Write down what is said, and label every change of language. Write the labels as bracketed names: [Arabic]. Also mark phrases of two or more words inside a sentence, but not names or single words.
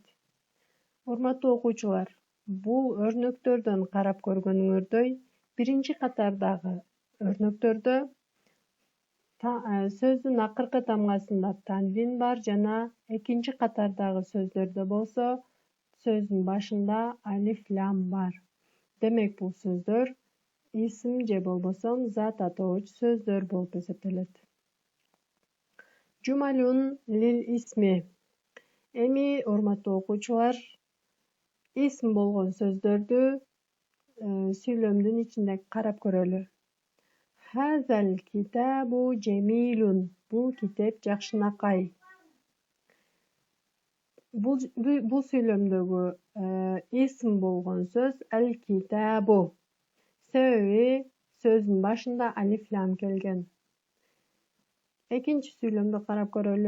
[Kyrgyz] Урматтуу окуучулар, бул өрнөктөрдөн карап көргөнүңөрдөй, биринчи катардагы өрнөктөрдө сөздүн акыркы тамгасында танвин бар жана экинчи катардагы сөздөрдө болсо сөздүн башында алиф-лам бар. Демек бул сөздөр исм же болбосом зат атооч сөздөр болуп эсептелет. [Arabic] جمل للاسم. [Kyrgyz] Эми урматтуу окуучулар, исм болгон сөздөрдү сүйлөмдүн ичинде карап көрөлү. [Arabic] هذا الكتاب جميل. [Kyrgyz] Бул китеп жакшынакай. Бул сүйлөмдөгү исм болгон сөз ал-китабу. Себеби сөздүн башында алиф-лам келген. Экинчи сүйлөмдү карап көрөлү.